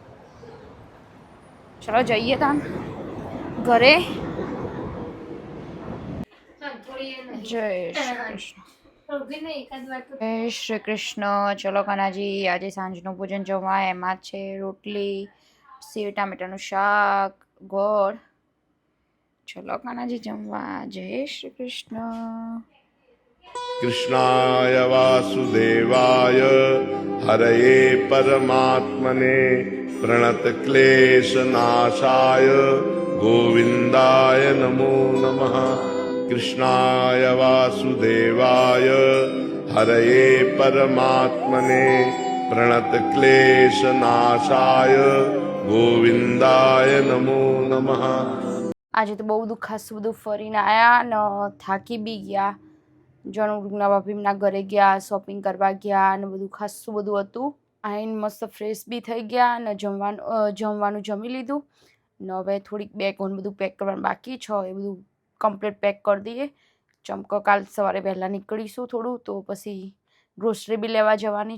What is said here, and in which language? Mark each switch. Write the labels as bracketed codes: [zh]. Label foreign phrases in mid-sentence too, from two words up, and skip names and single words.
[gu] ચલો જઈએ તા ઘરે જય શ્રી કૃષ્ણ ચલો કાનાજી આજે સાંજનું ભોજન જમવા એમાં છે રોટલી સેવ ટામેટાનું શાક ગોળ ચલો કાનાજી જમવા જય શ્રી કૃષ્ણ [sa] कृष्णाय वासुदेवाय हरये परमात्मने प्रणतक्लेशनाशाय गोविन्दाय नमो नमः कृष्णाय वासुदेवाय हरये परमात्मने प्रणतक्लेशनाशाय गोविन्दाय नमो नमः। [gu] આજે તો બહુ ખાસું બધું ફરીને આવ્યા ને થાકી બી ગયા જણુના ભાભીના ઘરે ગયા શોપિંગ કરવા ગયા અને બધું ખાસું બધું હતું આઈને મસ્ત ફ્રેશ બી થઈ ગયા અને જમવાનું જમી લીધું ને હવે થોડીક બેગ બધું પેક કરવાનું બાકી છે એ બધું કમ્પ્લીટ પેક કરી દઈએ ચમકો કાલ સવારે વહેલા નીકળીશું થોડું તો પછી ગ્રોસરી બી લેવા જવાની